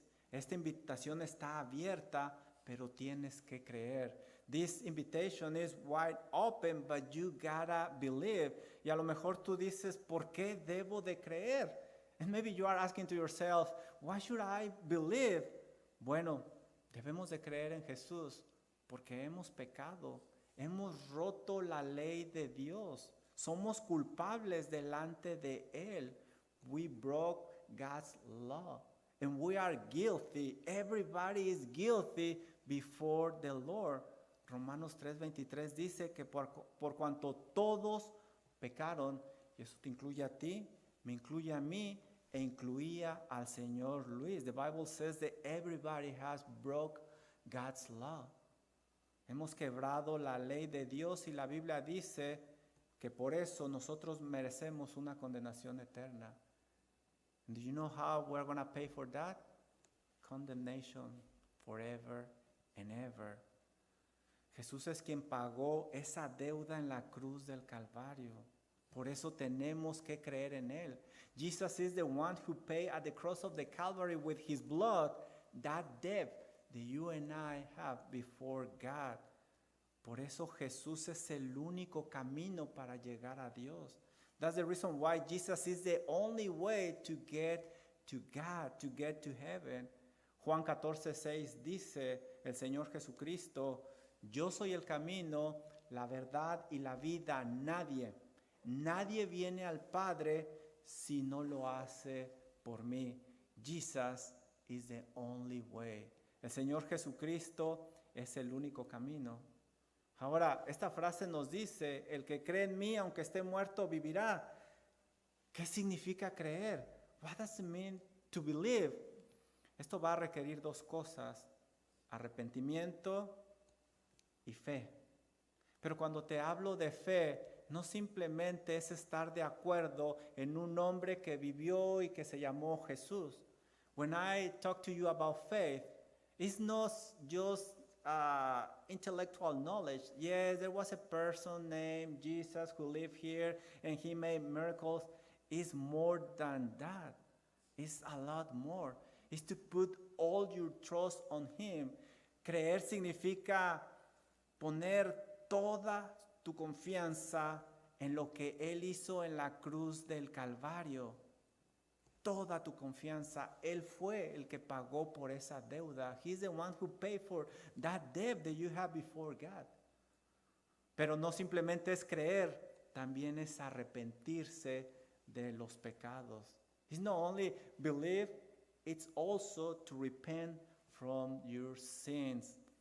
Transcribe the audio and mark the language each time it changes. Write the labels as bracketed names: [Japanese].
[Spanish] Esta invitación está abierta, pero tienes que creer. [English] This invitation is wide open, but you gotta believe. [Spanish] Y a lo mejor tú dices, ¿por qué debo de creer? [English] And maybe you are asking to yourself, why should I believe? [Spanish] Bueno, debemos de creer en Jesús porque hemos pecado. Hemos roto la ley de Dios. Somos culpables delante de Él. [English] We broke God's law. And we are guilty. Everybody is guilty before the Lord. [Spanish] Romanos 3:23 dice que por cuanto todos pecaron, y eso te incluye a ti, me incluye a mí, e incluía al señor Luis. [English] The Bible says that everybody has broke God's law. [Spanish] Hemos quebrado la ley de Dios y la Biblia dice que por eso nosotros merecemos una condenación eterna. [English] And do you know how we're going to pay for that? Condemnation forever and ever. [Spanish] Jesús es quien pagó esa deuda en la cruz del Calvario. Por eso tenemos que creer en Él. [English] Jesus is the one who paid at the cross of the Calvary with His blood that debt that you and I have before God. [Spanish] Por eso Jesús es el único camino para llegar a Dios. [English] That's the reason why Jesus is the only way to get to God, to get to heaven. [Spanish] Juan 14:6 dice el Señor Jesucristo, yo soy el camino, la verdad y la vida. Nadie viene al Padre si no lo hace por mí. [English] Jesus is the only way. [Spanish] El Señor Jesucristo es el único camino. Ahora, esta frase nos dice, el que cree en mí, aunque esté muerto, vivirá. ¿Qué significa creer? [English] What does it mean to believe? [Spanish] Esto va a requerir dos cosas, arrepentimiento y fe. Pero cuando te hablo de fe, no simplemente es estar de acuerdo en un hombre que vivió y que se llamó Jesús. [English] When I talk to you about faith, it's not just intellectual knowledge. Yes, there was a person named Jesus who lived here and he made miracles. It's more than that. It's a lot more. It's to put all your trust on him. [Spanish] Creer significa poner toda tu confianza en lo que él hizo en la cruz del Calvario. Toda tu confianza. Él fue el que pagó por esa deuda. [English] He's the one who paid for that debt that you have before God. [Spanish] Pero no simplemente es creer, también es arrepentirse de los pecados. [English] It's not only believe, it's also to repent from your sins.